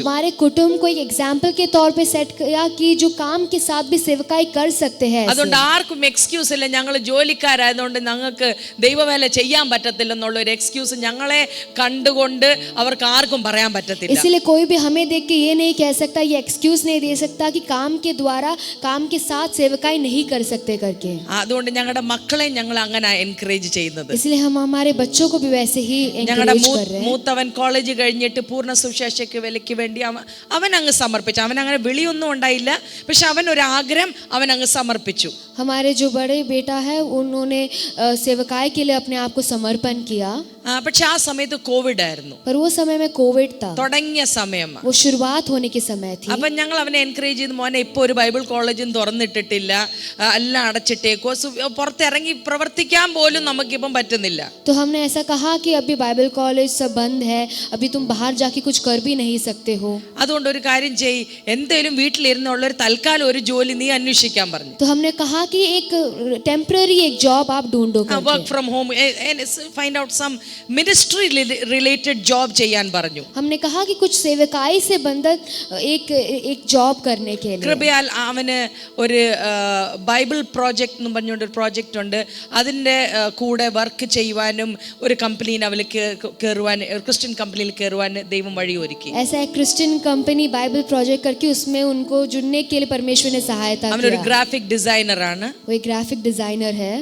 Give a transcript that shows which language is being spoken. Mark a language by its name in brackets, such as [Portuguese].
[Hindi] हमारे कुटुंब को एक एग्जाम्पल के तौर पे सेट किया कि जो काम के साथ भी सेवकाई कर सकते हैं. [Malayalam] അതുകൊണ്ട് ആർക്കും എക്സ്ക്യൂസ് ഇല്ല ഞങ്ങൾ ജോലിക്കാരായതുകൊണ്ട് ഞങ്ങൾക്ക് ദൈവവേല ചെയ്യാൻ പറ്റത്തില്ലെന്നുള്ള ഒരു എക്സ്ക്യൂസ് ഞങ്ങളെ കണ്ടുകൊണ്ട് അവർക്ക് ആർക്കും പറയാൻ പറ്റത്തില്ല. [Hindi] इसलिए कोई भी हमें देख के ये नहीं कह सकता, ये एक्सक्यूज नहीं दे सकता कि काम के द्वारा काम के साथ सेवकाई नहीं कर सकते करके. [Malayalam] അതുകൊണ്ട് ഞങ്ങളുടെ മക്കളെ ഞങ്ങൾ അങ്ങനെ എൻകറേജ് ചെയ്യുന്നത്. [Hindi] इसलिए हम हमारे बच्चों को भी वैसे ही [Malayalam] ഞങ്ങളുടെ [Hindi] encourage कर रहे हैं. [Malayalam] മൂത്തവൻ കോളേജ് കഴിഞ്ഞിട്ട് പൂർണ്ണ സുവിശേഷയ്ക്ക് വിലയ്ക്ക് വേണ്ടി അവൻ അങ്ങ് സമർപ്പിച്ചു. അവൻ അങ്ങനെ വിളിയൊന്നും ഉണ്ടായില്ല, പക്ഷെ അവൻ ഒരു ആഗ്രഹം അവൻ അങ്ങ് സമർപ്പിച്ചു. [Hindi] हमारे जो बड़े बेटा है उन्होंने सेवकाई के लिए अपने आप को समर्पण किया, [Malayalam] പക്ഷെ ആ സമയത്ത് കോവിഡ് ആയിരുന്നു, [Hindi] पर वो समय में कोविड था, [Malayalam] തുടങ്ങിയ സമയം. [Hindi] वो शुरुआत होने के समय थी. [Malayalam] അപ്പൊ ഞങ്ങൾ അവനെ എൻകറേജ് ചെയ്ത്, മോനെ ഇപ്പൊ ഒരു ബൈബിൾ കോളേജും തുറന്നിട്ടിട്ടില്ല, എല്ലാം അടച്ചിട്ടേക്കോ, പുറത്തിറങ്ങി പ്രവർത്തിക്കാൻ പോലും നമുക്കിപ്പം പറ്റുന്നില്ല. [Hindi] तो हमने ऐसा कहा कि अभी बाइबल कॉलेज सब बंद है, अभी तुम बाहर जाके कुछ कर भी नहीं सकते हो. [Malayalam] അതുകൊണ്ട് ഒരു കാര്യം ചെയ്യ്, എന്തേലും വീട്ടിലിരുന്നുള്ള ഒരു തൽക്കാലം ഒരു ജോലി നീ അന്വേഷിക്കാൻ പറഞ്ഞു. [Hindi] तो हमने कहा कि एक टेम्पररी एक जॉब आप ढूंढो करके. [English] work from home, find out some ministry related job [Malayalam] ചെയ്യാൻ പറഞ്ഞു. [Hindi] हमने कहा कि कुछ सेवकाई से बंधक एक जॉब करने के लिए. [Malayalam] കൃപയാൽ അവന് ഒരു ബൈബിൾ പ്രോജക്റ്റ് എന്ന് പറഞ്ഞുകൊണ്ട് ഒരു പ്രോജക്റ്റ് ഉണ്ട്, അതിൻ്റെ കൂടെ വർക്ക് ചെയ്യുവാനും ഒരു കമ്പനിയിൽ അവന് കയറുവാൻ, ക്രിസ്ത്യൻ കമ്പനിയിൽ കയറുവാൻ ദൈവം വഴി ഒരുക്കി. [Hindi] ऐसा एक क्रिश्चियन कंपनी बाइबल प्रोजेक्ट करके उसमें उनको जुड़ने के लिए परमेश्वर ने सहायता [Malayalam] അവനൊരു [Hindi] किया. [Malayalam] ഗ്രാഫിക് ഡിസൈനർ ആണ്. [Hindi] वो एक ग्राफिक डिजाइनर है.